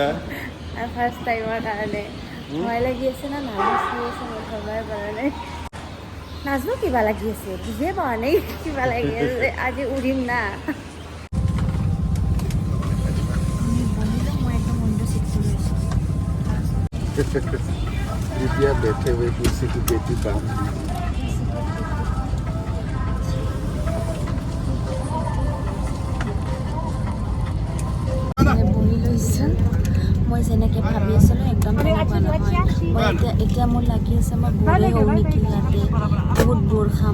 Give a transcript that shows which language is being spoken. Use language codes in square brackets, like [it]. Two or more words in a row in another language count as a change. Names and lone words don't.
[as] আৰু [en] first time [as] কাৰণে ভয় লাগি আছে না, নাৰ্ভাছ হৈ আছে, মই ধৰিবই পৰা নাই। নাজনো কিবা লাগি আছে, বুজিয়ে পোৱা নাই কিবা লাগি আছে। আজি উৰিম না। মই একদম [en] window seat [as] লৈছোঁ। [hi] कृपया बैठे हुए कुर्सी की पेटी बांध दीजिए। [as] বহি লৈছোঁ। মই যেনেকৈ ভাবি আছিলোঁ একদম তেনেকুৱা নহয়। মই এতিয়া মোৰ লাগি আছে মই ব'ৰেই হওঁ নেকি ইয়াতে, বহুত ব'ৰ খাম।